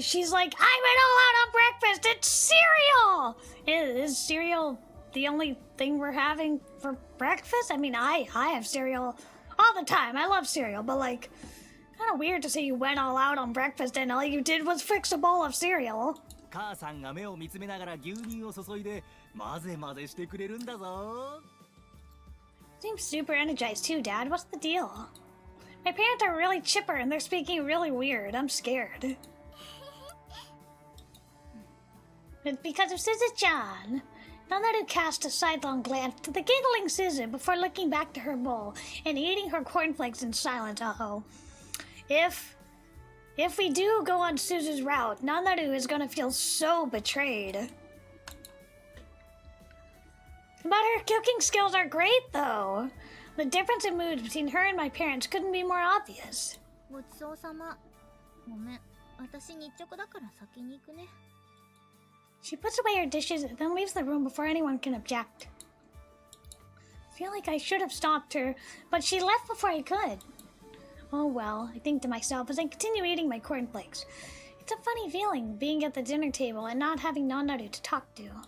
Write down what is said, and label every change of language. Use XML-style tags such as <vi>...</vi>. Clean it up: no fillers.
<en>She's like, I went all out on breakfast. It's cereal. Is cereal the only thing we're having for breakfast? I mean, I have cereal all the time. I love cereal, but like, kind of weird to say you went all out on breakfast and all you did was fix a bowl of cereal.</en> <ja>母さんが目を見つめながら牛乳を注いで混ぜ混ぜしてくれるんだぞ。</ja> <en>Seems super energized too, Dad. What's the deal? My parents are really chipper and they're speaking really weird. I'm scared. It's because of Suzu-chan. Nanaru cast a sidelong glance to the giggling Suzu before looking back to her bowl and eating her cornflakes in silence. Uh-oh. If we do go on Suzu's route, Nanaru is gonna feel so betrayed. But her cooking skills are great, though. The difference in mood between her and my parents couldn't be more obvious.</en> <ja>ごちそうさま。ごめん、私日直だから先に行くね。</ja> <en>She puts away her dishes and then leaves the room before anyone can object. I feel like I should have stopped her, but she left before I could. Oh well, I think to myself as I continue eating my cornflakes. It's a funny feeling, being at the dinner table and not having Nanaru to talk to.</en>